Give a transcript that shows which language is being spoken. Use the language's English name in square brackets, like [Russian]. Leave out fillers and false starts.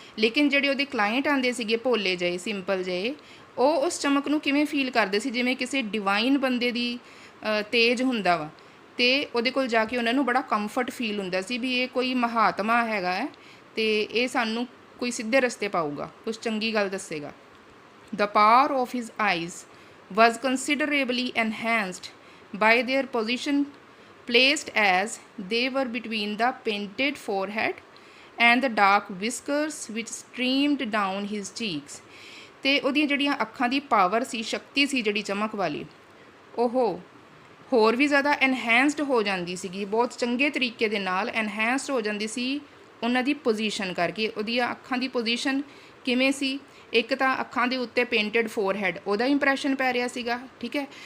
[Punjabi] ਲੇਕਿਨ ਜਿਹੜੇ ਉਹਦੇ ਕਲਾਇੰਟ ਆਉਂਦੇ ਸੀਗੇ ਭੋਲੇ ਜਿਹੇ ਸਿੰਪਲ ਜਿਹੇ, ਉਹ ਉਸ ਚਮਕ ਨੂੰ ਕਿਵੇਂ ਫੀਲ ਕਰਦੇ ਸੀ? ਜਿਵੇਂ ਕਿਸੇ ਡਿਵਾਈਨ ਬੰਦੇ ਦੀ ਤੇਜ ਹੁੰਦਾ ਵਾ, ਅਤੇ ਉਹਦੇ ਕੋਲ ਜਾ ਕੇ ਉਹਨਾਂ ਨੂੰ ਬੜਾ ਕੰਫਰਟ ਫੀਲ ਹੁੰਦਾ ਸੀ ਵੀ ਇਹ ਕੋਈ ਮਹਾਤਮਾ ਹੈਗਾ ਹੈ ਅਤੇ ਇਹ ਸਾਨੂੰ ਕੋਈ ਸਿੱਧੇ ਰਸਤੇ ਪਾਊਗਾ, ਕੁਛ ਚੰਗੀ ਗੱਲ ਦੱਸੇਗਾ। [English] The power of his eyes was considerably enhanced by their position, placed as they were between the painted forehead and the dark whiskers which streamed down his cheeks। [Punjabi] ਅਤੇ ਉਹਦੀਆਂ ਜਿਹੜੀਆਂ ਅੱਖਾਂ ਦੀ ਪਾਵਰ ਸੀ, ਸ਼ਕਤੀ ਸੀ ਜਿਹੜੀ ਚਮਕ ਵਾਲੀ, ਉਹ ਹੋਰ ਵੀ ਜ਼ਿਆਦਾ ਐਨਹੈਂਸਡ ਹੋ ਜਾਂਦੀ ਸੀਗੀ, ਬਹੁਤ ਚੰਗੇ ਤਰੀਕੇ ਦੇ ਨਾਲ ਐਨਹੈਂਸਡ ਹੋ ਜਾਂਦੀ ਸੀ ਉਹਨਾਂ ਦੀ ਪੋਜੀਸ਼ਨ ਕਰਕੇ। ਉਹਦੀਆਂ ਅੱਖਾਂ ਦੀ ਪੋਜੀਸ਼ਨ ਕਿਵੇਂ ਸੀ? ਇੱਕ ਤਾਂ ਅੱਖਾਂ ਦੇ ਉੱਤੇ ਪੇਂਟਡ ਫੋਰਹੈਡ, ਉਹਦਾ ਇੰਪਰੈਸ਼ਨ ਪੈ ਰਿਹਾ ਸੀਗਾ, ਠੀਕ ਹੈ।